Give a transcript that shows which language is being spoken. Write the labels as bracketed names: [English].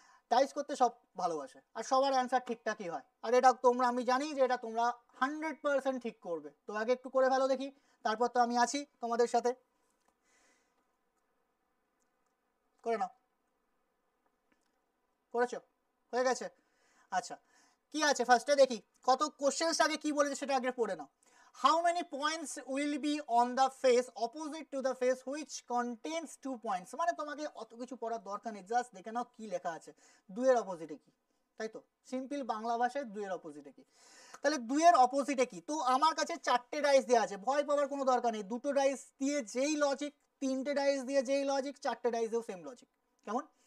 [Bangla] Dice করতে সব ভালোবাসে আর সবার অ্যান্সার ঠিকঠাকই হয়। আর এটা তোমরা, আমি জানি যে এটা তোমরা 100% ঠিক করবে। তো আগে একটু করে ভালো দেখি, তারপর তো আমি আছি তোমাদের সাথে। করে নাও, করেছো? হয়ে গেছে? আচ্ছা, কি আছে ফার্স্টে দেখি, কত কোশ্চেন্স আগে কি বলেছে সেটা আগে পড়ে নাও। [English] How many points will be on the face opposite to the face which contains 2 points? [Bangla] মানে তোমাকে অত কিছু পড়ার দরকার নেই, জাস্ট দেখে নাও কি লেখা আছে, দুইয়ের অপোজিটে কি, তাই তো? সিম্পল বাংলা ভাষায় দুইয়ের অপোজিটে কি। তাহলে দুইয়ের অপোজিটে কি? তো আমার কাছে 4টে ডাইস দেওয়া আছে, ভয় পাওয়ার কোনো দরকার নেই। 2টো ডাইস দিয়ে যেই লজিক, 3টে ডাইস দিয়ে যেই লজিক, 4টে ডাইস দিয়েও সেম লজিক। কেমন?